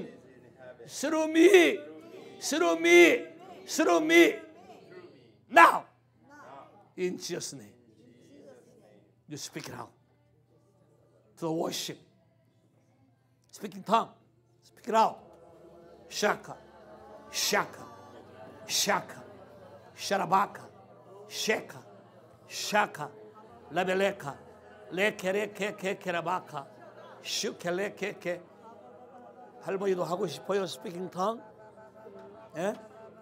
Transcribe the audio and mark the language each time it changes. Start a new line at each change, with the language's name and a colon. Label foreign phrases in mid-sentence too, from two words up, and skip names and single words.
English: Through me, through me, through me. Now, in Jesus' name, you speak it out. To worship. Speak in tongue. Speak it out. Shaka, shaka, shaka, sharabaka, shaka, shaka, labeleka, lekerekekerabaka, shukelekeke.
Korean: 할머니도 하고 싶어요.
English: Speaking tongue.
Korean: 예?